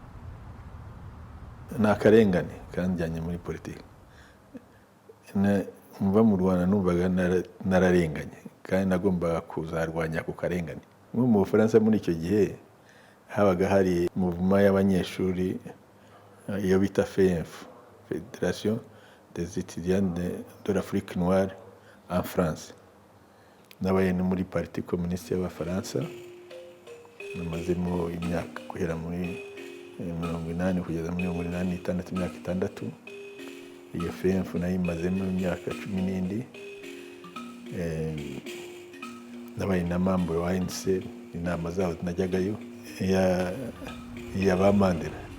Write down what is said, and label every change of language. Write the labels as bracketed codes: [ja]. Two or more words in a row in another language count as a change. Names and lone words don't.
[rw] Ni akarengane kanjyanye muri politiki. mva mu Rwanda numvaga nararenganye kandi nagombaga kuzarwanya ku karengane. Nko mu Bufaransa muri icyo gihe habaga hari muvuma y'abanyeshuri iyo bita FENF, [fr] Fédération des étudiants de l'Afrique noire en France. [rw] Nabaye no muri [fr] Parti communiste [rw] y'Abafaransa, namazemo imyaka guhera muri 80 kugeza muri 86, imyaka 6. Iyo FENF nayimazemo imyaka 10 nabaye na membre wa ANC, inama zaho najyagayo ya ba Mandela.